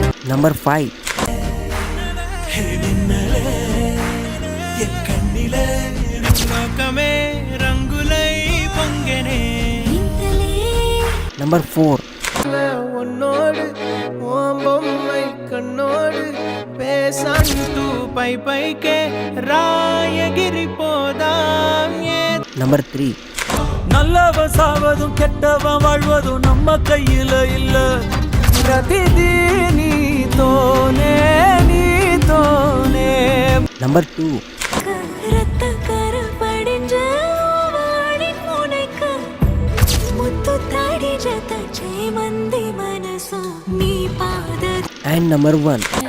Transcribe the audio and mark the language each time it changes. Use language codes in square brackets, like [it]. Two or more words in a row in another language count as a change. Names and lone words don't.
[te] నంబర్ 5. నంబర్ 4. నంబర్ 3. [ta] நல்லவ சாவதும் கெட்டவ வாழ்வதும் நம்ம கையில இல்ல [te] ప్రతిదీ నీతోనే నీతోనే. [ta] నంబర్ 2. [en] and number [ta] 1.